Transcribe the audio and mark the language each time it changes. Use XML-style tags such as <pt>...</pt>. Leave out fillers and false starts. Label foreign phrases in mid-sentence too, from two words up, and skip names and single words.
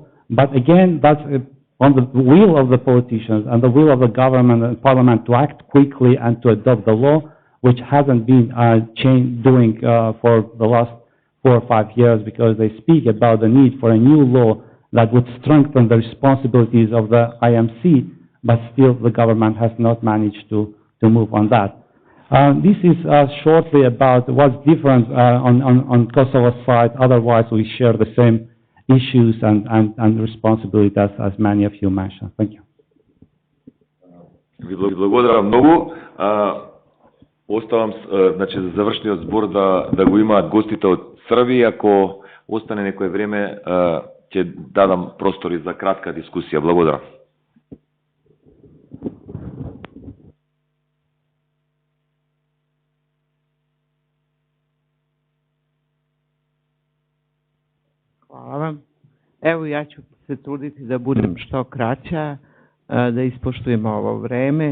<en>But again, that's on the will of the politicians and the will of the government and parliament to act quickly and to adopt the law, which hasn't been doing for the last 4 or 5 years, because they speak about the need for a new law that would strengthen the responsibilities of the IMC, but still the government has not managed to move on that. This is shortly about what's different on Kosovo's side. Otherwise, we share the same issues and responsibilities as many of you mentioned. Thank you.</en> <mk>Ви благодарам многу. Оставам значи за завршниот збор да го имаат гостите од Србија. Ако остане некое време, ќе дадам простори за кратка дискусија. Благодарам.</mk> <sr>Hvala vam. Evo, ja ću se truditi da budem što kraća, da ispoštujemo ovo vreme.</sr>